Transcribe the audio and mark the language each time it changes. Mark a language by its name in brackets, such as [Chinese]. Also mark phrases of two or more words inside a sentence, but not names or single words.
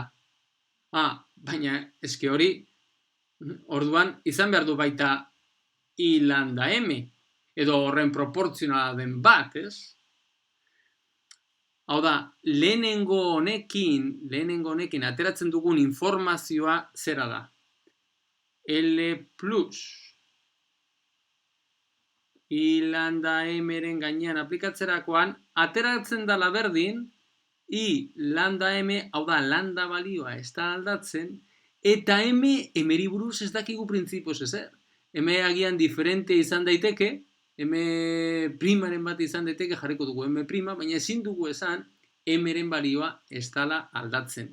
[Basque] Baina eske hori orduan izan behar du baita I lambda M edo horren proportzionala den bat, ez? Hau da, lehenengo honekin ateratzen dugun informazioa zera da. L plus I lambda M-ren gainean aplikatzerakoan ateratzen dela berdin I lambda M, hau da, lambda balioa ez da aldatzen, eta M-eri buruz ez dakigu printzipioz ezer. M agian diferente izan daiteke, M primaren bat izan daiteke jarriko dugu M prima, baina ezin dugu esan M-ren balioa ez dela aldatzen.